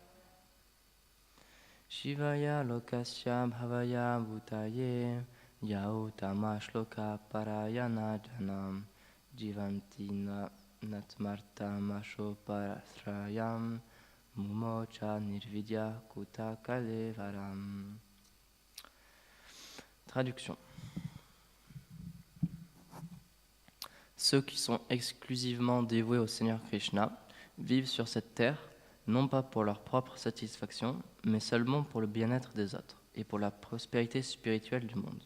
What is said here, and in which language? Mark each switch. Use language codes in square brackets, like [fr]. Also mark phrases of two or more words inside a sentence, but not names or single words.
[sa] Shivaya Lokasya Bhavaya Bhutaye Yao Tama Shloka Parayana Janam Jivanti Natmarta Masho Parasrayam Mumocha Nirvidya Kuta Kalevaram. [fr] Traduction. Ceux qui sont exclusivement dévoués au Seigneur Krishna vivent sur cette terre non pas pour leur propre satisfaction, mais seulement pour le bien-être des autres et pour la prospérité spirituelle du monde.